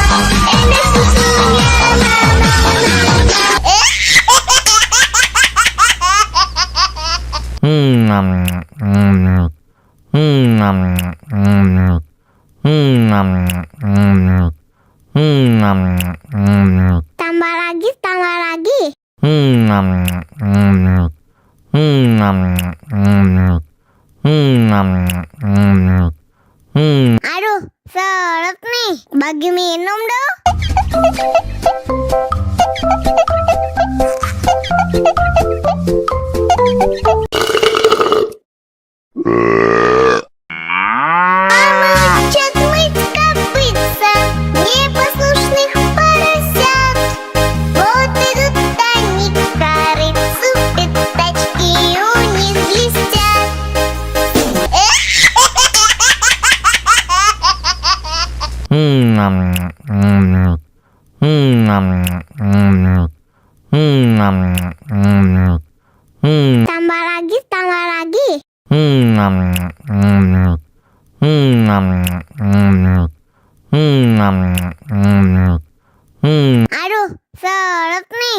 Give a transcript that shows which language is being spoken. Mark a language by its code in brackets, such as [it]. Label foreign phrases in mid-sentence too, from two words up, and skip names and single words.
[id] Enak susunya, mama, Tambah lagi, tambah lagi. Aduh, seret nih. Bagi minum dong. [ru] Обучать мыть копытца непослушных поросят. Вот идут они к корыцу, пятачки у них блестят. [id] Tambah lagi, tambah lagi. Aduh, seret nih.